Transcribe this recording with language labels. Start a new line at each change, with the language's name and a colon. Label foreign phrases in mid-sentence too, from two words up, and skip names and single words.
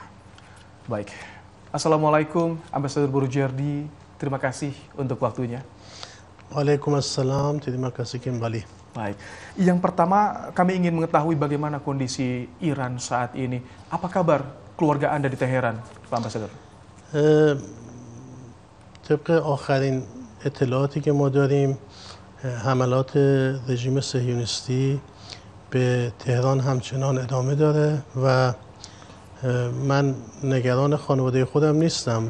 Indonesian: Baik, Assalamualaikum Ambasador Boroujerdi, terima kasih untuk waktunya. Waalaikumsalam, terima kasih kembali. Baik, yang pertama kami ingin mengetahui bagaimana kondisi Iran saat ini. Apa kabar keluarga Anda di Teheran, Pak Ambasador?
Persian: طبق آخرین اطلاعاتی که ما داریم حملات رژیم صهیونیستی به تهران همچنان ادامه داره و من نگران خانواده خودم نیستم.